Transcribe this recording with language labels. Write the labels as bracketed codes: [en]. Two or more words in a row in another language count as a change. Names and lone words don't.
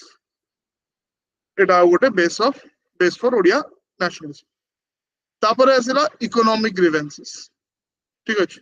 [or] ଏଟା ଗୋଟେ [en] base for Odia nationalism. [or] ତାପରେ ଆସିଲା [en] economic grievances. [or] ଠିକ ଅଛି.